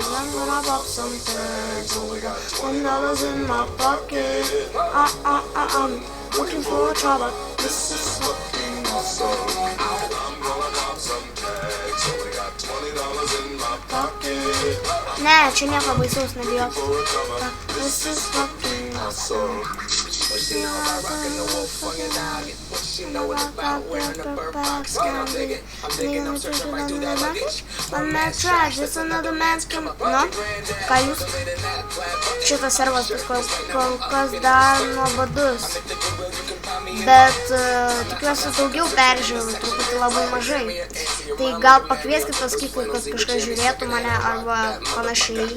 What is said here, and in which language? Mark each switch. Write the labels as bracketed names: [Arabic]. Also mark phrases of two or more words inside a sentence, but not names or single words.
[English] I'm gonna pop some tags. Only got $10 in my pocket. I'm looking for trouble. This is fucking awesome. I'm gonna pop some tags. Only got $20 in my pocket. [Lithuanian] Ne, čia nieko baisaus nebijok. [English] This is fucking awesome. What she know about rockin' the wolf on your noggin? What she know about wearing a bird box? Can I dig it? I'm digging, I'm searching right through that luggage. One man trash, that's another man's come. No? [Lithuanian] Ką jūs? Šitas servas kol kas dar nuobodus. Bet tikiuosi daugiau peržiūrų, truputį labai mažai. Tai gal pakvieskit paskykui, kad kažkas žiūrėtų mane arba panašiai.